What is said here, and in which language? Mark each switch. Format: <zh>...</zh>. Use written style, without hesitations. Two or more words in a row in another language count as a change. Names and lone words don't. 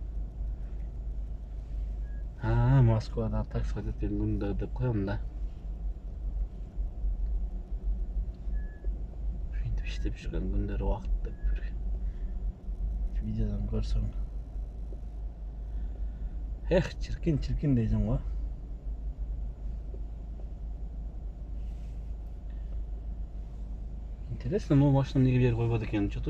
<ky>Москвада такси өтөт күндө деп коем да. Ушинтип иштеп жүргөн күндөр убакыт деп бир видеодон көрсөң. Чиркин дейсиң го.</ky> <ru>Интересно, но машина</ru> <ky>эмнеге берип койбойт экен,</ky> <ru>что-то.</ru>